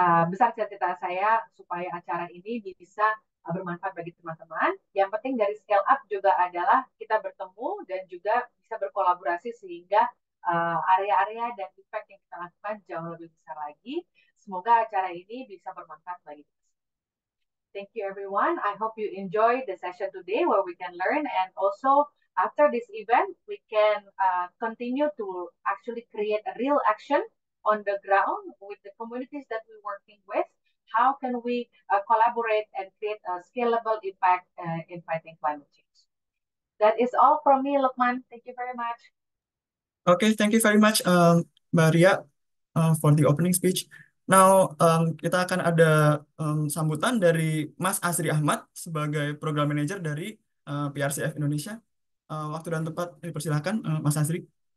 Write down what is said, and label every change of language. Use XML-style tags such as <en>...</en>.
<id>Besar cita-cita saya supaya acara ini bisa bermanfaat bagi teman-teman. Yang penting dari scale up juga adalah kita bertemu dan juga bisa berkolaborasi sehingga area-area dan impact yang kita lakukan jauh lebih besar lagi. Semoga acara ini bisa bermanfaat bagi kita.</id> <en>Thank you everyone. I hope you enjoy the session today where we can learn, and also after this event we can continue to actually create a real action on the ground with the communities that we're working with. How can we collaborate and create a scalable impact in fighting climate change? That is all from me, Lukman. Thank you very much. Okay, thank you very much, Mbak Ria. for the opening speech. Now,</en> <id>kita akan ada sambutan dari Mas Asri Ahmad sebagai Program Manager dari PRCF Indonesia. Waktu dan tempat dipersilahkan, Mas Asri.</id>